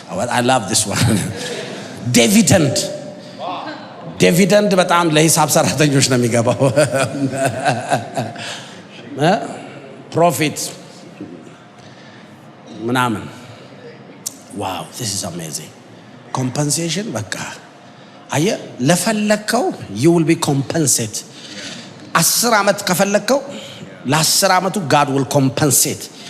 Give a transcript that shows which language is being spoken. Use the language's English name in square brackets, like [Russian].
[English] I love this one. dividend. dividend [Amharic] በጣም ለሂሳብ ሰራተኞች ነው የሚገባው። [English] profit ምናምን። wow, this is amazing. compensation [Amharic] በቃ አየ ለፈለከው [English] you will be compensated. [Amharic] 10 አመት ከፈለከው ለ10 አመቱ [English] God will compensate.